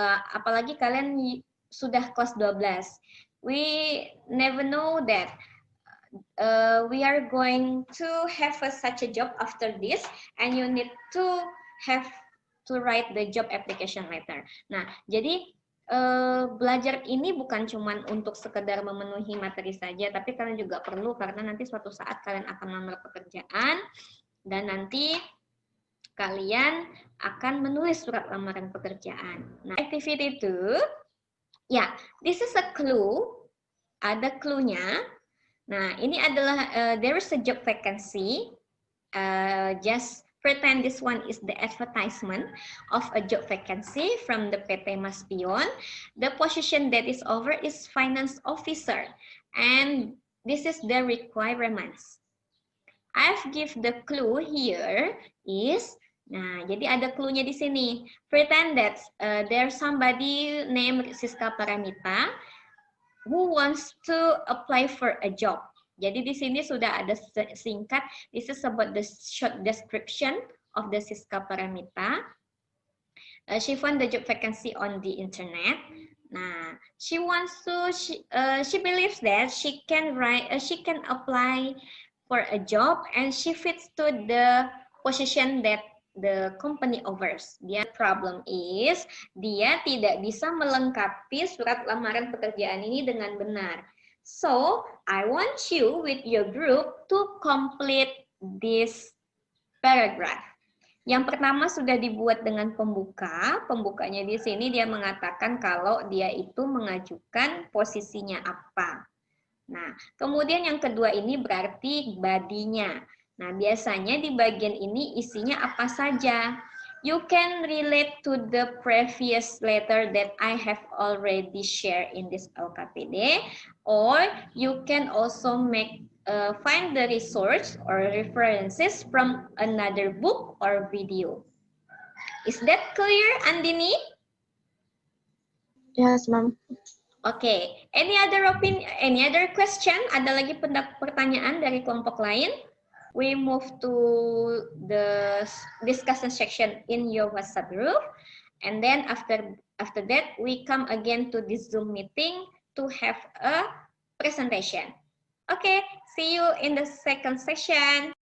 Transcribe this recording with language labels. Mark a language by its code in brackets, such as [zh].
[id] Apalagi kalian sudah kelas 12. [en] We never know that we are going to have such a job after this, and you need to have to write the job application letter. [id] Nah, jadi belajar ini bukan cuma untuk sekedar memenuhi materi saja, tapi kalian juga perlu karena nanti suatu saat kalian akan melamar pekerjaan dan nanti kalian akan menulis surat lamaran pekerjaan. [en] Nah, activity 2, ya, this is a clue. [id] Ada clue-nya. Nah, ini adalah [en] there is a job vacancy. Just pretend this one is the advertisement of a job vacancy from the PT Maspion. The position that is over is finance officer, and this is the requirements. I've give the clue here is, [id] nah, jadi ada clue-nya di sini. [en] Pretend that there's somebody named Siska Paramita who wants to apply for a job. [id] Jadi di sini sudah ada singkat. [en] This is about the short description of the Siska Paramita. She found the job vacancy on the internet. Nah, she wants to. She believes that she can apply for a job and she fits to the position that the company offers. [id] Dia [en] problem is [id] dia tidak bisa melengkapi surat lamaran pekerjaan ini dengan benar. [en] So, I want you with your group to complete this paragraph. [id] Yang pertama sudah dibuat dengan pembuka. Pembukanya di sini dia mengatakan kalau dia itu mengajukan posisinya apa. Nah, kemudian yang kedua ini berarti body-nya. Nah, biasanya di bagian ini isinya apa saja. [en] You can relate to the previous letter that I have already shared in this LKPD, or you can also find the resource or references from another book or video. Is that clear, Andini? Yes, ma'am. Okay. Any other question? [id] Ada lagi pertanyaan dari kelompok lain? [en] We move to the discussion section in your WhatsApp group, and then after that we come again to this Zoom meeting to have a presentation. Okay, see you in the second session.